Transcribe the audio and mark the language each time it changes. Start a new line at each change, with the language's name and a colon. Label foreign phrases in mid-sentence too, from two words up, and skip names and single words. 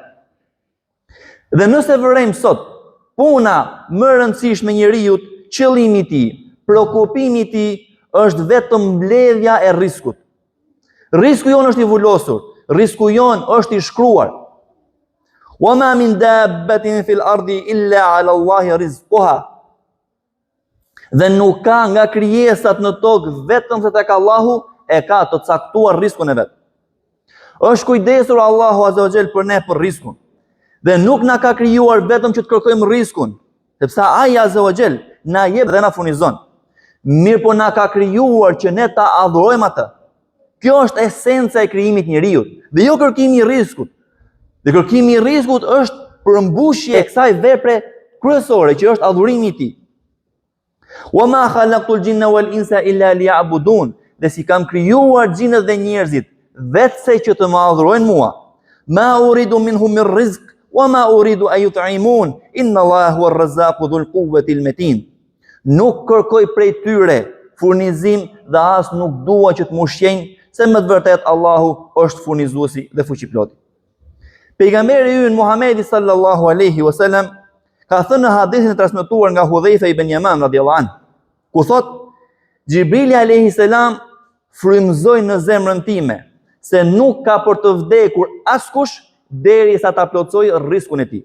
Albanian: Dhe nëse vërejmë sot, puna më rëndësishme njeriut, qëllimi I tij, shqetësimi I tij është vetëm mbledhja e riskut. Risku jon është I vulosur, risku jon është I shkruar.
Arabic: وما من دابة في الأرض إلا على الله رزقها.
Albanian: Dhe nuk ka nga krijesat në tokë vetëm se tek Allahu e ka të caktuar riskun e vet. Është kujdesur Allahu
Arabic: عز وجل
Albanian: për ne për riskun. Dhe nuk na ka krijuar vetëm që të kërkojmë riskun, sepse ai
Arabic: عز وجل
Albanian: na jep dhe na furnizon. Mirë po na ka krijuar që ne ta adhurojmë atë. Kjo është esenca e krijimit njeriu, dhe jo kërkimi i riskut. Dhe kërkimi i riskut është përmbushje e kësaj vepre kryesore që është adhurimi i tij.
Arabic: وما خلقت الجن والإنس إلا ليعبدون.
Albanian: Dhe si kam krijuar xhinët dhe njerëzit vetëse që të më adhurojnë mua.
Arabic: ما أريد منهم من رزق وما أريد أن يطعمون. إن الله هو الرزاق ذو القوة المتين.
Albanian: Nuk kërkoj prej tyre furnizim dhe as nuk dua që të më ushqejnë, se më të vërtet Allahu është furnizuesi dhe fuqiploti. Pejgamberi ynë Muhamedi
Arabic: صلى الله عليه وسلم
Albanian: ka thënë në hadithin e transmetuar nga Hudhaifa ibn Yaman
Arabic: رضي الله عنه,
Albanian: ku thotë: Xhibrili
Arabic: عليه السلام
Albanian: frymëzoi në zemrën time se nuk ka për të vdekur askush derisa ta plotësoj riskun e tij.